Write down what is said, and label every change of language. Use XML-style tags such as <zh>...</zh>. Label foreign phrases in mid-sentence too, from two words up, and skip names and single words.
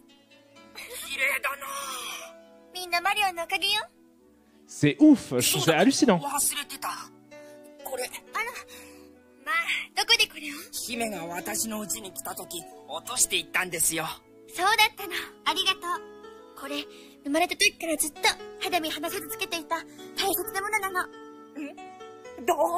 <ja>綺麗だな。みんなマリオのおかげよ。</ja> <fr>C'est ouf. C'est hallucinant.</fr> <ja>忘れてた。これ。まあ、どこでこれを？姫が私の家に来た時、落としていったんですよ。そうだったの。ありがとう。これ、生まれた時からずっと肌身離さずつけていた大切なものなの。ど</ja>